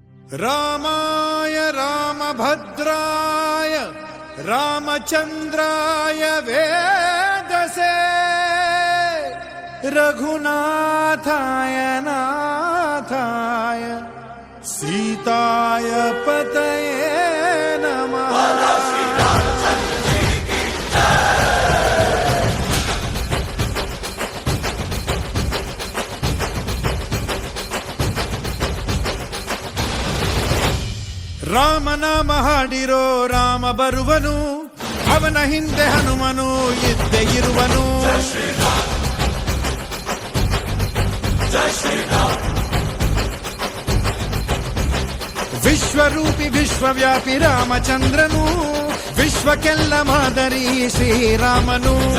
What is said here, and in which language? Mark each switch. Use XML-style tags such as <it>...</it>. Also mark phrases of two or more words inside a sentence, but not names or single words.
<sa>रामाय रामभद्राय रामचन्द्राय वेदसे रघुनाथाय नाथाय सीताय पतये नमः।</sa> <kn>ರಾಮ ನಾಮ ಹಾಡಿರೋ ರಾಮ ಬರುವನು, ಅವನ ಹಿಂದೆ ಹನುಮನು ಇದ್ದೇ ಇರುವನು. ವಿಶ್ವರೂಪಿ ವಿಶ್ವವ್ಯಾಪಿ ರಾಮಚಂದ್ರನು, ವಿಶ್ವಕ್ಕೆಲ್ಲ ಮಾದರಿ ಶ್ರೀರಾಮನು.</kn>